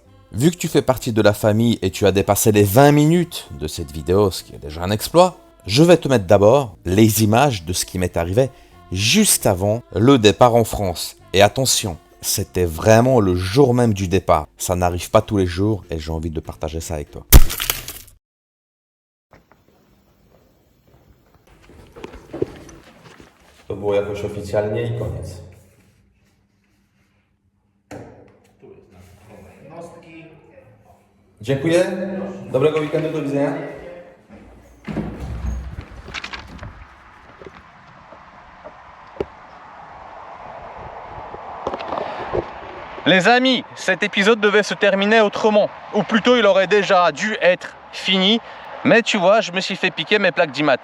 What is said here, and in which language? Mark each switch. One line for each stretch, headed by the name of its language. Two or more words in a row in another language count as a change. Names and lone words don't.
French: Vu que tu fais partie de la famille et tu as dépassé les 20 minutes de cette vidéo, ce qui est déjà un exploit, je vais te mettre d'abord les images de ce qui m'est arrivé juste avant le départ en France. Et attention, c'était vraiment le jour même du départ. Ça n'arrive pas tous les jours et j'ai envie de partager ça avec toi.
Polish: To było jakoś oficjalnie i koniec. Dziękuję. Dobrego weekendu, do widzenia.
French: Les amis, cet épisode devait se terminer autrement. Ou plutôt, il aurait déjà dû être fini. Mais tu vois, je me suis fait piquer mes plaques d'IMAT.